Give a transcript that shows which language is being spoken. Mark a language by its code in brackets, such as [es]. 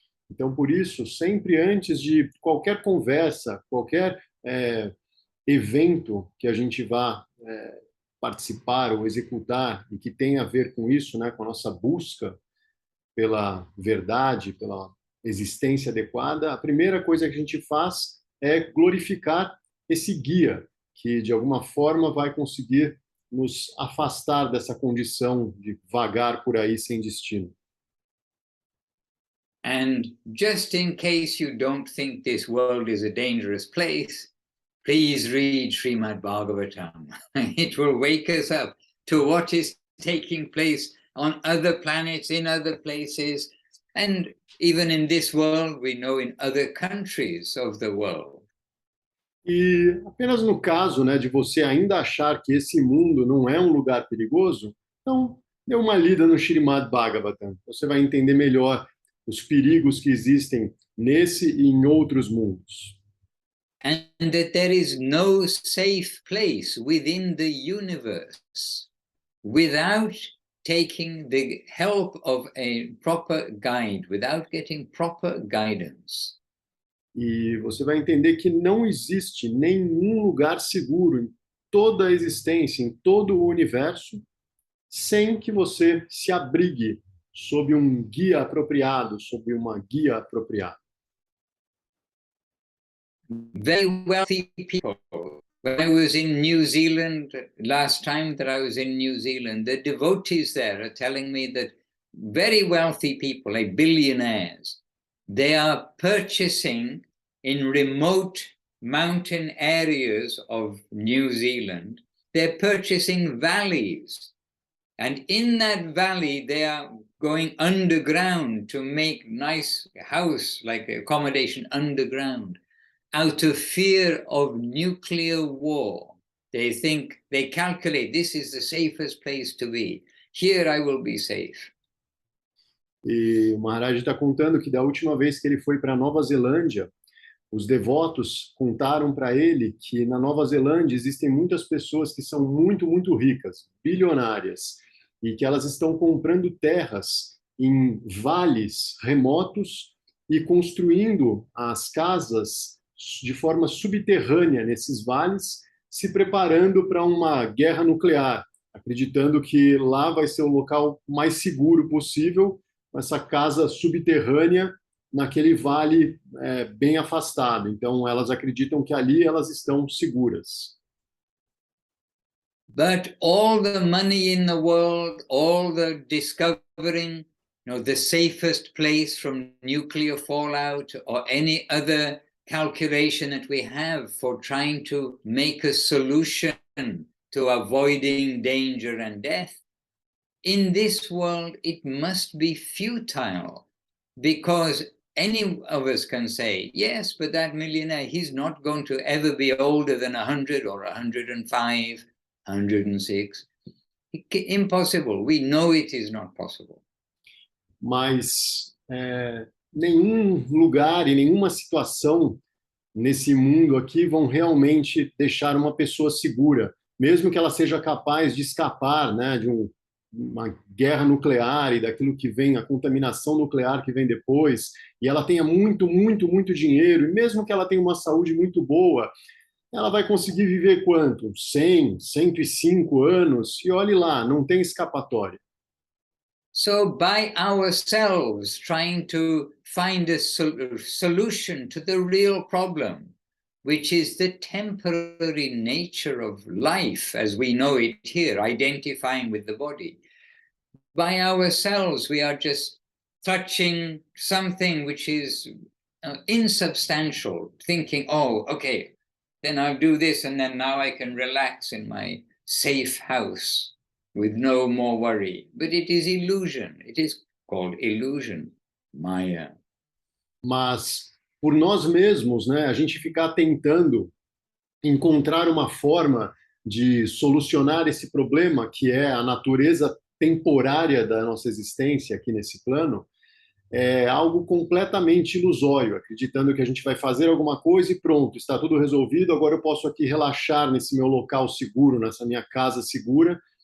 [pt] Então, por isso, sempre antes de qualquer conversa, qualquer evento que a gente vá participar ou executar e que tenha a ver com isso, com a nossa busca pela verdade, pela existência adequada, a primeira coisa que a gente faz é glorificar esse guia, que de alguma forma vai conseguir nos afastar dessa condição de vagar por aí sem destino. [en] And just in case you don't think this world is a dangerous place, please read Srimad Bhagavatam. It will wake us up to what is taking place on other planets, in other places, and even in this world, we know in other countries of the world. [pt] E apenas no caso, de você ainda achar que esse mundo não é um lugar perigoso, então dê uma lida no Srimad Bhagavatam. Você vai entender melhor os perigos que existem nesse e em outros mundos. [en] And that there is no safe place within the universe without taking the help of a proper guide, without getting proper guidance. [pt] E você vai entender que não existe nenhum lugar seguro em toda a existência, em todo o universo, sem que você se abrigue sob um guia apropriado, sob uma guia apropriada. [en] Very wealthy people. When I was in New Zealand, last time that I was in New Zealand, the devotees there are telling me that very wealthy people, like billionaires, they are purchasing in remote mountain areas of New Zealand, they're purchasing valleys. And in that valley, they are going underground to make nice house, like accommodation underground. out of fear of nuclear war. They calculate, this is the safest place to be. Here I will be safe. [pt] E o Maharaj está contando que da última vez que ele foi para Nova Zelândia, os devotos contaram para ele que na Nova Zelândia existem muitas pessoas que são muito, muito ricas, bilionárias, e que elas estão comprando terras em vales remotos e construindo as casas de forma subterrânea nesses vales, se preparando para uma guerra nuclear, acreditando que lá vai ser o local mais seguro possível, essa casa subterrânea naquele vale bem afastado. Então, elas acreditam que ali elas estão seguras. [en] But all the money in the world, all the discovering, the safest place from nuclear fallout or any other calculation that we have for trying to make a solution to avoiding danger and death, in this world it must be futile, because any of us can say, yes, but that millionaire, he's not going to ever be older than 100 or 105, 106. Impossible. We know it is not possible. [pt] Mas nenhum lugar e nenhuma situação nesse mundo aqui vão realmente deixar uma pessoa segura, mesmo que ela seja capaz de escapar, né, de uma guerra nuclear e daquilo que vem, a contaminação nuclear que vem depois, e ela tenha muito, muito, muito dinheiro, e mesmo que ela tenha uma saúde muito boa, ela vai conseguir viver quanto? 100, 105 anos, e olhe lá, não tem escapatória. [en] So by ourselves trying to find a solution to the real problem, which is the temporary nature of life as we know it here, identifying with the body. By ourselves, we are just touching something which is insubstantial, thinking, oh, okay, then I'll do this, and then now I can relax in my safe house with no more worry. But it is illusion. It is called illusion, maia. [pt] Mas por nós mesmos, né, a gente ficar tentando encontrar uma forma de solucionar esse problema, que é a natureza temporária da nossa existência aqui nesse plano, é algo completamente ilusório, acreditando que a gente vai fazer alguma coisa e pronto, está tudo resolvido, agora eu posso aqui relaxar nesse meu local seguro, nessa minha casa segura.